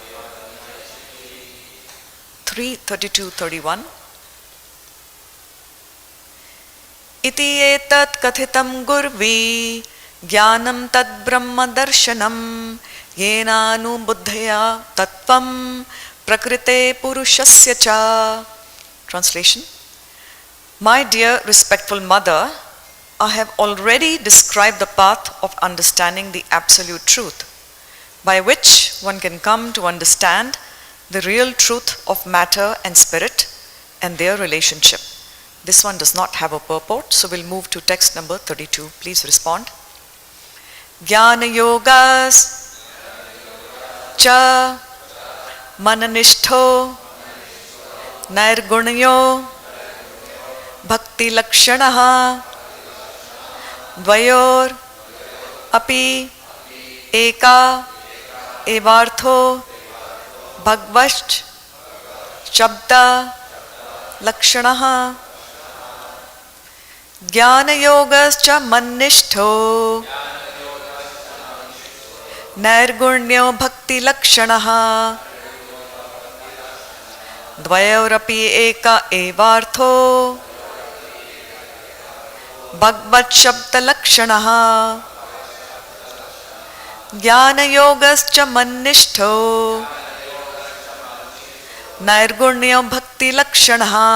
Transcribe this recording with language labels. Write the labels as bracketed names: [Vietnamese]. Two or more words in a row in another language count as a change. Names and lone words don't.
[Sanskrit] 3:32-31 इति एतत् कथितं गुर्वि ज्ञानं तद् ब्रह्म-दर्शनम् येनानुबुद्ध्यते तत्त्वं प्रकृतेः पुरुषस्य च. [English] Translation. My dear respectful mother, I have already described the path of understanding the absolute truth, by which one can come to understand the real truth of matter and spirit and their relationship. This one does not have a purport, so we'll move to text number 32. Please respond. [Sanskrit] ज्ञान-योगश् च मन्-निष्ठो नैर्गुण्यो भक्ति-लक्षणः द्वयोर् अपि एकः एवार्थो भगवच्-छब्द-लक्षणः ज्ञान-योगश् मन्-निष्ठो नैर्गुण्यो भक्ति-लक्षणः द्वयोर् अपि एकः एवार्थो भगवच्-छब्द-लक्षणः ज्ञान-योगश् मन्-निष्ठो नैर्गुण्यो भक्ति-लक्षणः